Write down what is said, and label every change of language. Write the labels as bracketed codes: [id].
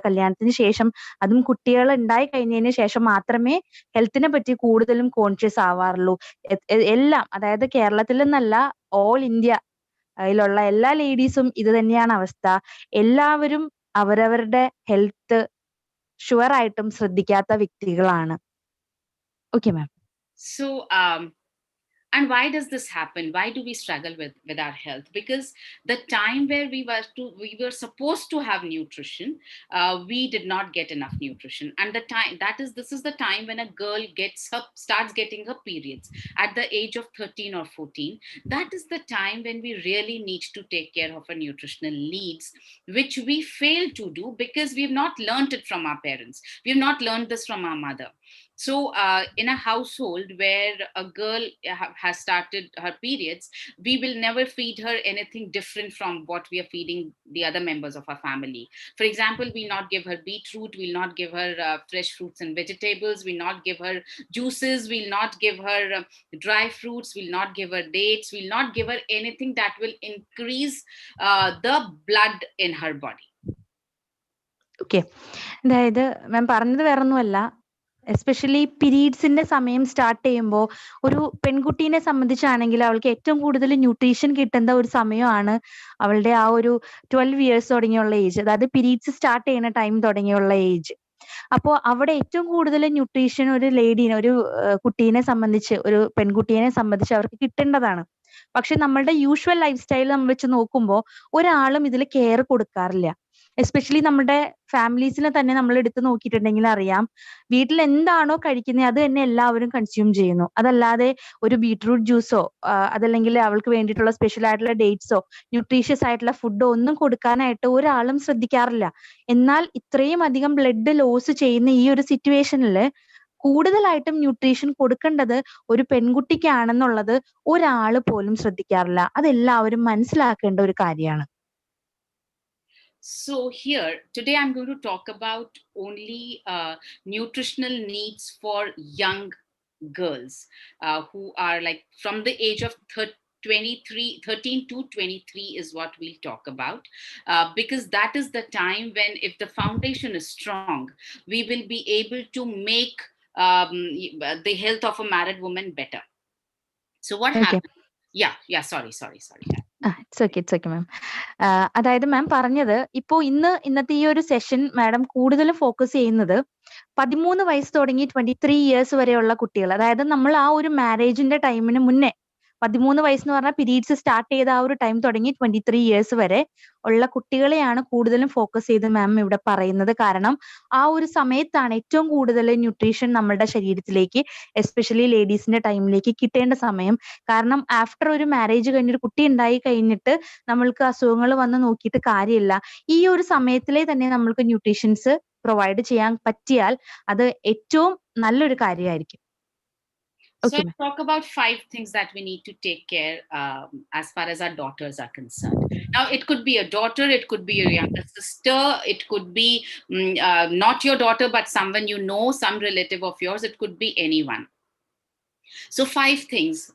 [ml] കല്യാണത്തിന് ശേഷം, അതും കുട്ടികൾ ഉണ്ടായി കഴിഞ്ഞതിന് ശേഷം മാത്രമേ ഹെൽത്തിനെ പറ്റി കൂടുതലും കോൺഷ്യസ് ആവാറുള്ളൂ. എല്ലാം, അതായത് കേരളത്തിൽ നിന്നല്ല, ഓൾ ഇന്ത്യ യിലുള്ള എല്ലാ ലേഡീസും ഇത് തന്നെയാണ് അവസ്ഥ. എല്ലാവരും അവരവരുടെ ഹെൽത്ത് ഷുവർ ആയിട്ടും ശ്രദ്ധിക്കാത്ത വ്യക്തികളാണ്. [en] Okay ma'am. So, and why does this happen? Why do we struggle with our health? Because the time where we were supposed to have nutrition, we did not get enough nutrition. And this is the time when a girl starts getting her periods at the age of 13 or 14. That is the time when we really need to take care of our nutritional needs, which we fail to do because we've not learned it from our parents. We've not learned this from our mother. So in a household where a girl has started her periods, we will never feed her anything different from what we are feeding the other members of our family. For example, we'll not give her beetroot, we'll not give her fresh fruits and vegetables, we'll not give her juices, we'll not give her dry fruits, we'll not give her dates, we'll not give her anything that will increase the blood in her body. Okay, അതായത് ma'am പറഞ്ഞത് വേറൊന്നുമല്ല, especially പീരീഡ്സിന്റെ സമയം start ചെയ്യുമ്പോൾ ഒരു പെൺകുട്ടീനെ സംബന്ധിച്ചാണെങ്കിൽ അവൾക്ക് ഏറ്റവും കൂടുതൽ ന്യൂട്രീഷൻ കിട്ടുന്ന ഒരു സമയമാണ് അവളുടെ ആ ഒരു 12 ഇയേഴ്സ് തുടങ്ങിയുള്ള ഏജ്, അതായത് പീരീഡ്സ് സ്റ്റാർട്ട് ചെയ്യുന്ന ടൈം തുടങ്ങിയുള്ള ഏജ്. അപ്പോൾ അവിടെ ഏറ്റവും കൂടുതൽ ന്യൂട്രീഷൻ ഒരു ലേഡീനെ, ഒരു കുട്ടീനെ സംബന്ധിച്ച്, ഒരു പെൺകുട്ടീനെ സംബന്ധിച്ച് അവർക്ക് കിട്ടേണ്ടതാണ്. പക്ഷെ നമ്മളുടെ യൂഷ്വൽ ലൈഫ് സ്റ്റൈൽ നമ്മൾ വെച്ച് നോക്കുമ്പോൾ ഒരാളും ഇതിൽ കെയർ കൊടുക്കാറില്ല. എസ്പെഷ്യലി നമ്മുടെ ഫാമിലീസിനെ തന്നെ നമ്മൾ എടുത്ത് നോക്കിയിട്ടുണ്ടെങ്കിൽ അറിയാം, വീട്ടിൽ എന്താണോ കഴിക്കുന്നത് അത് തന്നെ എല്ലാവരും കൺസ്യൂം ചെയ്യുന്നു. അതല്ലാതെ ഒരു ബീട്രൂട്ട് ജ്യൂസോ അതല്ലെങ്കിൽ അവൾക്ക് വേണ്ടിയിട്ടുള്ള സ്പെഷ്യൽ ആയിട്ടുള്ള ഡേറ്റ്സോ ന്യൂട്രീഷ്യസ് ആയിട്ടുള്ള ഫുഡോ ഒന്നും കൊടുക്കാനായിട്ട് ഒരാളും ശ്രദ്ധിക്കാറില്ല. എന്നാൽ ഇത്രയും അധികം ബ്ലഡ് ലോസ് ചെയ്യുന്ന ഈ ഒരു സിറ്റുവേഷനിൽ കൂടുതലായിട്ടും ന്യൂട്രീഷൻ കൊടുക്കേണ്ടത് ഒരു പെൺകുട്ടിക്കാണെന്നുള്ളത് ഒരാൾ പോലും ശ്രദ്ധിക്കാറില്ല. അതെല്ലാവരും മനസ്സിലാക്കേണ്ട ഒരു കാര്യമാണ്. So here, today I'm going to talk about only nutritional needs for young girls who are like from the age of 13 to 23 is what we'll talk about, because that is the time when, if the foundation is strong, we will be able to make the health of a married woman better. So what happens? Yeah, sorry. It's okay ma'am. [ml] അതായത് മാം പറഞ്ഞത് ഇപ്പോ ഇന്നത്തെ ഈ ഒരു session madam കൂടുതലും focus ചെയ്യുന്നത് 13 വയസ്സ് തുടങ്ങി 23 ഇയേഴ്സ് വരെയുള്ള കുട്ടികൾ. അതായത് നമ്മൾ ആ ഒരു മാരേജിന്റെ ടൈമിന് മുന്നേ 13 വയസ്സെന്ന് പറഞ്ഞാൽ പീരീഡ്സ് സ്റ്റാർട്ട് ചെയ്ത ആ ഒരു ടൈം തുടങ്ങി 23 ഇയേഴ്സ് വരെ ഉള്ള കുട്ടികളെയാണ് കൂടുതലും ഫോക്കസ് ചെയ്ത് മാം ഇവിടെ പറയുന്നത്. കാരണം ആ ഒരു സമയത്താണ് ഏറ്റവും കൂടുതൽ ന്യൂട്രീഷൻ നമ്മുടെ ശരീരത്തിലേക്ക്, എസ്പെഷ്യലി ലേഡീസിന്റെ ടൈമിലേക്ക് കിട്ടേണ്ട സമയം. കാരണം ആഫ്റ്റർ ഒരു മാരേജ് കഴിഞ്ഞൊരു കുട്ടി ഉണ്ടായി കഴിഞ്ഞിട്ട് നമ്മൾക്ക് അസുഖങ്ങൾ വന്ന് നോക്കിയിട്ട് കാര്യമില്ല. ഈ ഒരു സമയത്തിലെ തന്നെ നമ്മൾക്ക് ന്യൂട്രീഷൻസ് പ്രൊവൈഡ് ചെയ്യാൻ പറ്റിയാൽ അത് ഏറ്റവും നല്ലൊരു കാര്യമായിരിക്കും. [en] So Okay, let's talk about 5 things that we need to take care as far as our daughters are concerned. Now, it could be a daughter, it could be your younger sister, it could be not your daughter, but someone you know, some relative of yours, it could be anyone. So 5 things.